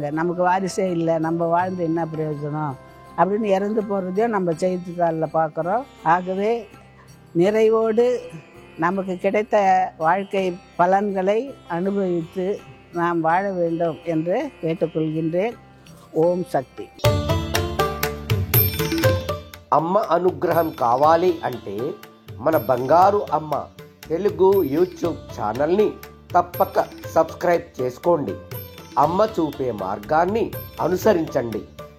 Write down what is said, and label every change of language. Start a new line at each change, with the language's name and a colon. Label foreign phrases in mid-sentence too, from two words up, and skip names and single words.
Tamil: நமக்கு வாரிசே இல்லை, நம்ம வாழ்ந்து என்ன பிரயோஜனம் அப்படின்னு இறந்து போகிறதையும் நம்ம செய்தித்தாளில் பார்க்குறோம். ஆகவே நிறைவோடு நமக்கு கிடைத்த வாழ்க்கை பலன்களை அனுபவித்து நாம் வாழ வேண்டும் என்று கேட்டுக்கொள்கின்றேன்.
Telugu: ఓం శక్తి. అమ్మ అనుగ్రహం కావాలి అంటే మన బంగారు అమ్మ తెలుగు
English: YouTube channel
Telugu: తప్పక సబ్స్క్రైబ్ చేసుకోండి. అమ్మ చూపే మార్గాన్ని అనుసరించండి.